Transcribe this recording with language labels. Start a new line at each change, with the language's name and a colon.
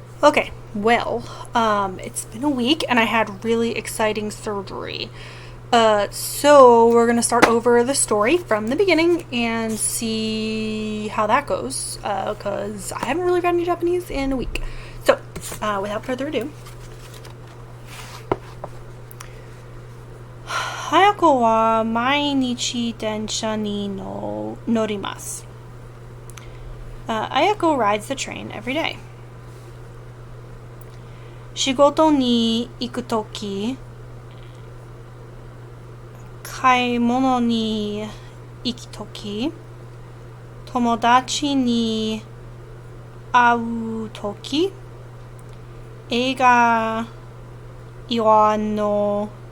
English: Okay, well, it's been a week and I had really exciting surgery. So we're gonna start over the story from the beginning and see how that goes. Because I haven't really read any Japanese in a week. So, without further ado,
Japanese: 早子は毎日電車に乗ります。
English: Ayako rides the train every day.
Japanese: 仕事に行くとき、買い物に行くとき、友達に会うとき、映画岩の